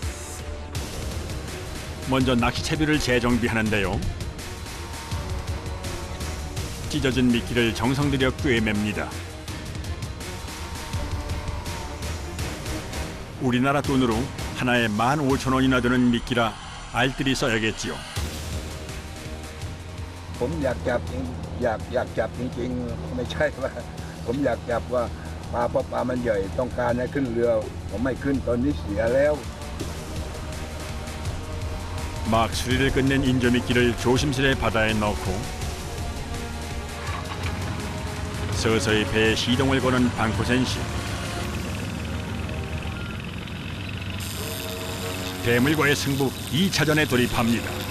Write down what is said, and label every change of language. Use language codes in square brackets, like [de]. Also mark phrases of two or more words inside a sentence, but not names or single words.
[ko] 먼저 낚시채비를 재정비하는데요. 찢어진 미끼를 정성 들여 꿰맵니다. 우리나라 돈으로 하나에 15,000원이나 되는 미끼라 알뜰히 써야겠지요. [th] ผมอยากจับอยากจับจริงๆไม่ใช่ว่าผมอยากจับว่าปลาเพราะปลามันใหญ่ต้องการให้ขึ้นเรือผมไม่ขึ้นตอนนี้เสียแล้ว [ko] 막 수리를 끝낸 인조미끼를 조심스레 바다에 넣고 서서히 배에 시동을 거는 방코센 씨. 대물과의 승부 2차전에 돌입합니다.